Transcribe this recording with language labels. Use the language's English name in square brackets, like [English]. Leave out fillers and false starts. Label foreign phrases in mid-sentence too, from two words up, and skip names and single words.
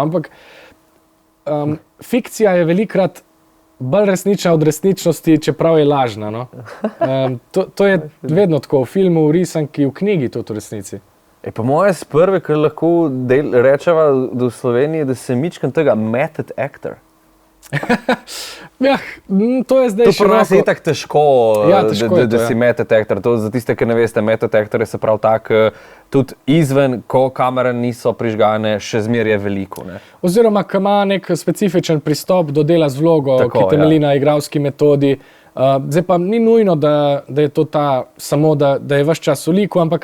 [Slovenian] Ampak fikcija je velikokrat bolj resnična od resničnosti, čeprav je lažna. No? To je vedno tako, v filmu, v risanki, v knjigi tudi v resnici. Po moje prve, kar lahko rečeva v Sloveniji, da se mičkam tega [English] method actor. [Slovenian] To je zdaj široko. To pri nas je tako težko, da si [English] method actor. [Slovenian] To za tiste, ki ne veste, [English] method actor [Slovenian] je se prav tak, tudi izven, ko kamere niso prižgane, še zmeraj je veliko. Ne? Oziroma, ko ima nek specifičen pristop do dela z vlogo, ki temelji na igralski metodi. Zdaj pa ni nujno, da je to samo, da je ves čas v liku, ampak...